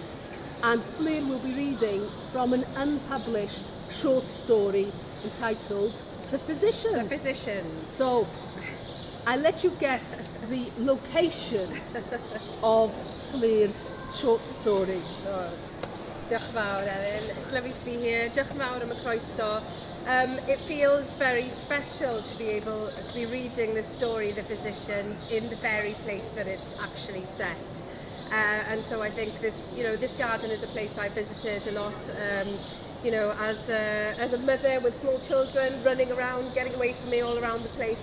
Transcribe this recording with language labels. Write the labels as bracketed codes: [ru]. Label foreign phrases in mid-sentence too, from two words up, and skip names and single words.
[en] And Fflur will be reading from an unpublished short story entitled The Physicians. The Physicians. So, I'll let you guess the location of Fflur's short story. [cy] Oh, diolch yn fawr, [en] Ellen. It's lovely to be here. [cy] Diolch yn fawr am y croeso. [en] It feels very special to be able to be reading the story, The Physicians, in the very place that it's actually set. And so I think this garden is a place I visited a lot. As a mother with small children running around, getting away from me all around the place.